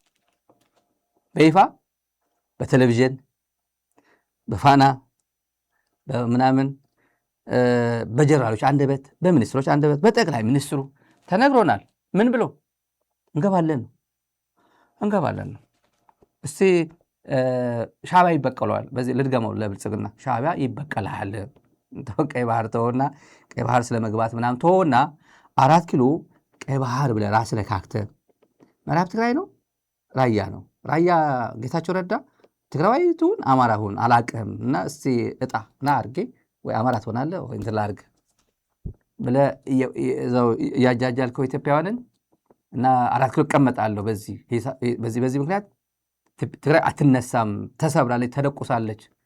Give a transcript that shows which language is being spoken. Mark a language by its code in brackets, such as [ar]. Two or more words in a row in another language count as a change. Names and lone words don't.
[am] በቴሌቪዥን በፋና በምናምን በጀነራሎች አንደበት በሚኒስትሮች አንደበት በጠቅላይ ሚኒስትሩ ተነግሮናል። ምን ብሎ እንገባለን ነው። እስቲ ሻዕቢያ ይበቀለዋል። በዚህ ልድገመው ለብልጽግና ሻዕቢያ ይበቀልሃል። ቀይ ባህር ተወና ቀይ ባህር ስለመግባት ምናምን ተወና 4 ኪሎ ቀይ ባህር ብለህ ራስህ ለካክተህ ምዕራብ ትግራይ ነው ራያ ነው። ራያ ጌታቸው ረዳ ትግራዋይ ትሁን አማራ ሁን አላቅህም እና እስቲ እጣ ና አድርጌ ወይ አማራ ትሆናለህ ወይ እንትን ላድርግ ብለህ እያጃጃልከው ኢትዮጵያውያንን እና 4 ኪሎ እቀመጣለሁ በዚህ ምክንያት ትግራይ አትነሳም፣ ተሰብራለች፣ ተደቁሳለች